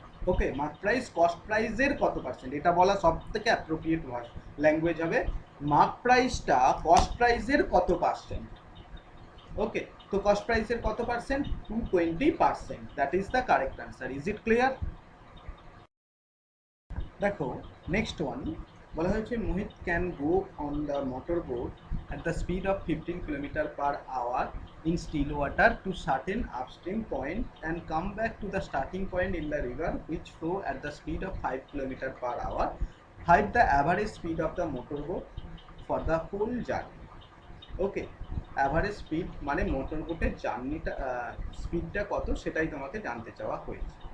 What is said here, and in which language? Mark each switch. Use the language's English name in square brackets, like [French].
[Bangla] ওকে, mark price cost প্রাইসের কত percent, এটা বলা সব থেকে অ্যাপ্রোপ্রিয়েট ল্যাঙ্গুয়েজ হবে। মার্ক প্রাইসটা কস্ট প্রাইসের কত পার্সেন্ট। ওকে, তো কস্ট প্রাইসের কত percent? [English] 220%, that is the correct answer. Is it clear? দেখো, next one, [Bangla] বলা হয়েছে [English] Mohit can go on the motor boat at the speed of 15 kilometer per hour in still water to certain upstream point and come back to the starting point in the river which flow at the speed of 5 kilometer per hour. Find the average speed of the motorboat for the whole journey. [Bangla] Okay, average speed মানে motor বোটের জার্নিটা স্পিডটা কত সেটাই তোমাকে জানতে চাওয়া হয়েছে।